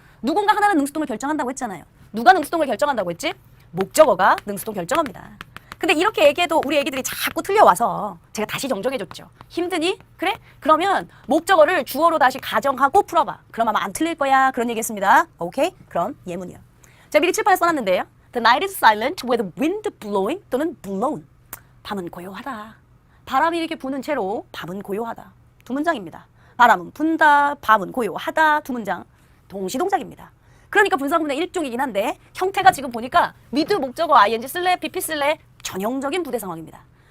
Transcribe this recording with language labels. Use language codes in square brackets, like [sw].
[ko] 누군가 하나는 능수동을 결정한다고 했잖아요. 누가 능수동을 결정한다고 했지? 목적어가 능수동 결정합니다. 근데 이렇게 얘기해도 우리 애기들이 자꾸 틀려와서 제가 다시 정정해줬죠. 힘드니? 그래? 그러면 목적어를 주어로 다시 가정하고 풀어봐. 그럼 아마 안 틀릴 거야. 그런 얘기했습니다. 오케이? 그럼 예문이요. 제가 미리 칠판에 써놨는데요. [en] The night is silent with wind blowing [ko] 또는 [en] blown. [ko] 밤은 고요하다. 바람이 이렇게 부는 채로 밤은 고요하다. 두 문장입니다. 바람은 분다, 밤은 고요하다. 두 문장. 동시동작입니다. 그러니까 분사구문의 일종이긴 한데 형태가 지금 보니까 with 목적어 ing 쓸래, pp 쓸래 전형적인 부대 상황입니다.